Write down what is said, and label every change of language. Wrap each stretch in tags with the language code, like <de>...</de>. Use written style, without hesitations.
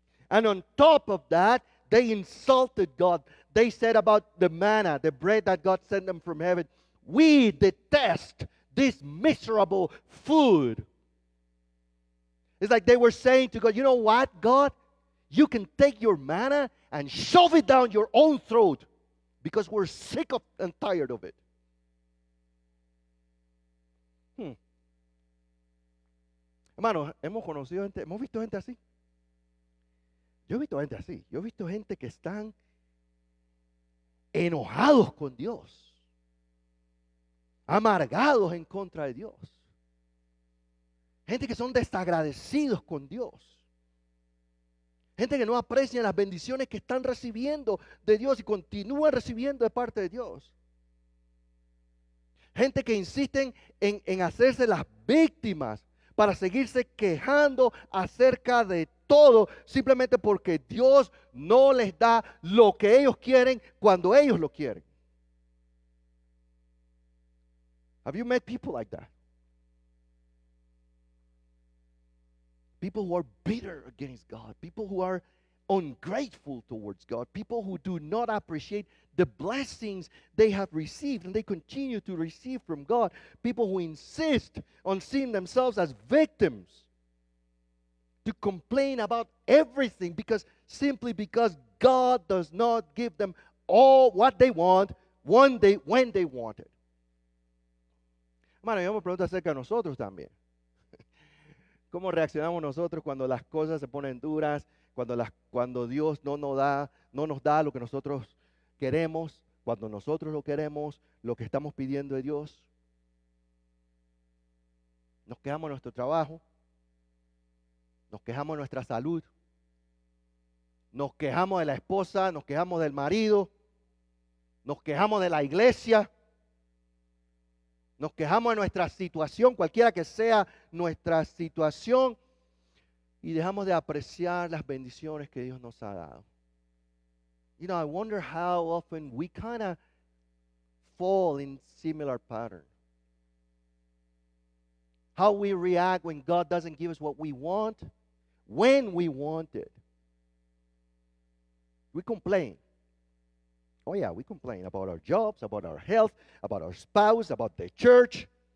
<en>And on top of that, they insulted God. They said about the manna, the bread that God sent them from heaven, we detest this miserable food. It's like they were saying to God, you know what, God? You can take your manna and shove it down your own throat because we're sick of and tired of it.</en> <es>Hermanos, hemos visto gente así. Yo he visto gente así. Yo he visto gente que están enojados con Dios, amargados en contra de Dios. Gente que son desagradecidos con Dios. Gente que no aprecia las bendiciones que están recibiendo de Dios y continúan recibiendo de parte de Dios. Gente que insisten en hacerse las víctimas para seguirse quejando acerca de todo, simplemente porque Dios no les da lo que ellos quieren cuando ellos lo quieren.</es> <en>Have you met people like that? People who are bitter against God, people who are ungrateful towards God, people who do not appreciate the blessings they have received and they continue to receive from God, people who insist on seeing themselves as victims, to complain about everything simply because God does not give them all what they want when they want it.</en> <es>Hermano, yo me pregunto acerca de nosotros también. ¿Cómo reaccionamos nosotros cuando las cosas se ponen duras, cuando Dios no nos da lo que nosotros queremos, cuando nosotros lo queremos, lo que estamos pidiendo de Dios? Nos quejamos de nuestro trabajo, nos quejamos de nuestra salud, nos quejamos de la esposa, nos quejamos del marido, nos quejamos de la iglesia, nos quejamos de nuestra situación, cualquiera que sea nuestra situación, y dejamos de apreciar las bendiciones que Dios nos ha dado.</es> <en>You know, I wonder how often we kind of fall in similar pattern. How we react when God doesn't give us what we want, when we want it. We complain. Oh yeah, we complain about our jobs, about our health, about our spouse, about the church.</en>